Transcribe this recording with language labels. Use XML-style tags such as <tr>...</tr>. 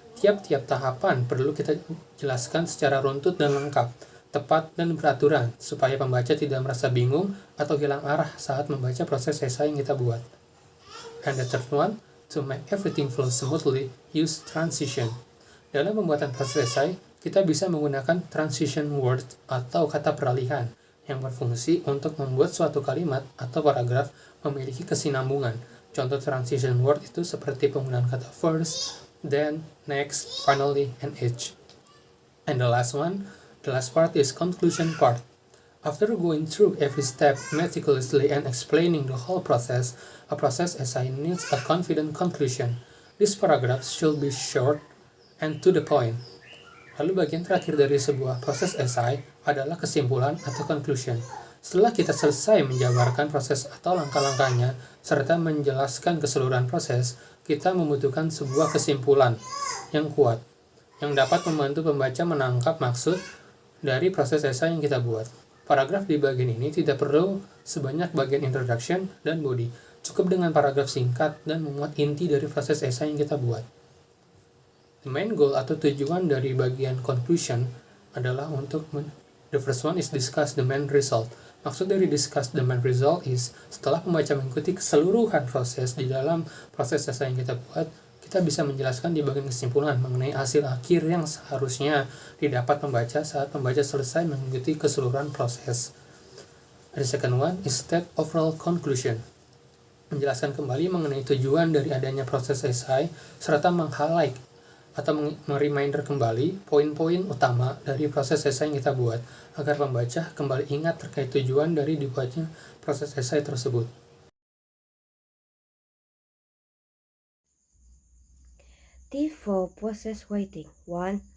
<id>Tiap-tiap tahapan perlu kita jelaskan secara runtut dan lengkap, tepat dan beraturan, supaya pembaca tidak merasa bingung atau hilang arah saat membaca proses esai yang kita buat.</id> <en>And the third one, to make everything flow smoothly, use transition.</en> <id>Dalam pembuatan proses esai, kita bisa menggunakan transition word atau kata peralihan yang berfungsi untuk membuat suatu kalimat atau paragraf memiliki kesinambungan. Contoh transition word itu seperti penggunaan kata first, then, next, finally, and each.</id> <en>And the last part is conclusion part. After going through every step meticulously and explaining the whole process, a process essay needs a confident conclusion. This paragraph should be short and to the point.</en> <id>Lalu bagian terakhir dari sebuah proses esai adalah kesimpulan atau conclusion. Setelah kita selesai menjabarkan proses atau langkah-langkahnya, serta menjelaskan keseluruhan proses, kita membutuhkan sebuah kesimpulan yang kuat, yang dapat membantu pembaca menangkap maksud dari proses esai yang kita buat. Paragraf di bagian ini tidak perlu sebanyak bagian introduction dan body. Cukup dengan paragraf singkat dan memuat inti dari proses esai yang kita buat.</id> <en>The main goal</en> <id>atau tujuan dari bagian conclusion adalah</id> <en>the first one is discuss the main result.</en> <id>Maksud dari</id> <en>discuss the main result is</en> <id>setelah pembaca mengikuti keseluruhan proses di dalam proses esai yang kita buat, kita bisa menjelaskan di bagian kesimpulan mengenai hasil akhir yang seharusnya didapat pembaca saat pembaca selesai mengikuti keseluruhan proses.</id> <en>The second one is state overall conclusion.</en> <id>Menjelaskan kembali mengenai tujuan dari adanya proses esai serta meng-highlight atau mereminder kembali poin-poin utama dari proses esai yang kita buat agar pembaca kembali ingat terkait tujuan dari dibuatnya proses esai tersebut.</id> <en>Tips for process writing: 1.</en>